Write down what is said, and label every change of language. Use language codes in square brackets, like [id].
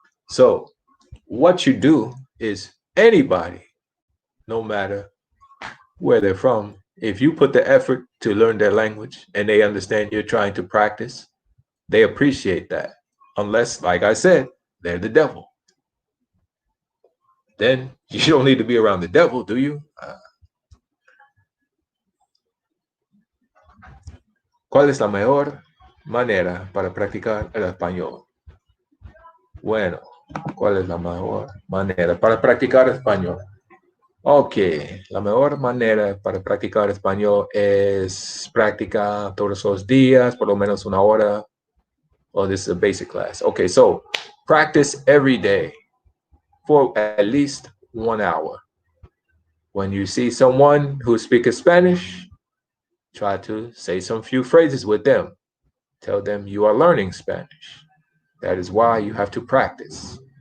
[en] So what you do is anybody, no matter where they're from, if you put the effort to learn their language and they understand you're trying to practice, they appreciate that. Unless, like I said, they're the devil. Then you don't need to be around the devil, do you? [es] ¿Cuál es la mejor manera para practicar el español? Bueno, ¿cuál es la mejor manera para practicar español? Ok, la mejor manera para practicar español es practicar todos los días, por lo menos una hora. [en] Oh, this is a basic class. Okay, so practice every day for at least 1 hour. When you see someone who speaks Spanish, try to say some few phrases with them. Tell them you are learning Spanish. That is why you have to practice.